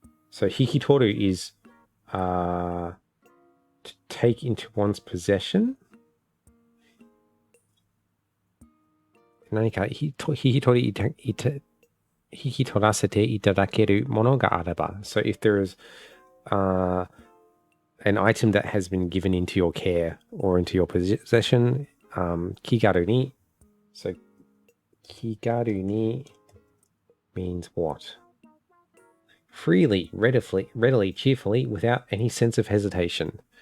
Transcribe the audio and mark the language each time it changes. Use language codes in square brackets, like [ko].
[en] So, 引き取る is to take into one's possession. [ja] 何か引き取らせていただけるものがあれば。 [en] So, if there is an item that has been given into your care or into your possession, 気軽に so 気軽に means what? Freely, readily, cheerfully, without any sense of hesitation.